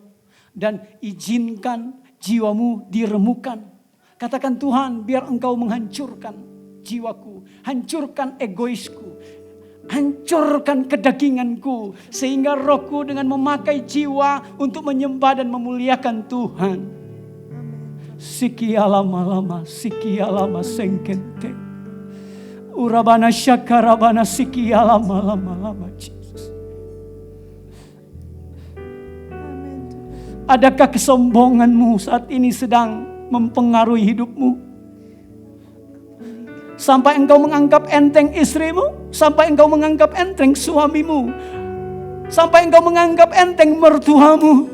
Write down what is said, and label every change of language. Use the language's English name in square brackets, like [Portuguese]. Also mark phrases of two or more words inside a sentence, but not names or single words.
[Indonesian] Dan izinkan jiwamu diremukkan. Katakan Tuhan, biar engkau menghancurkan jiwaku, hancurkan egoisku, Hancurkan kedaginganku sehingga rohku dengan memakai jiwa untuk menyembah dan memuliakan Tuhan. Sikialama sikialama sengkente. Urabana syakarabana sikialama Jesus. Adakah kesombonganmu saat ini sedang mempengaruhi hidupmu? Sampai engkau menganggap enteng istrimu, sampai engkau menganggap enteng suamimu, sampai engkau menganggap enteng mertuamu.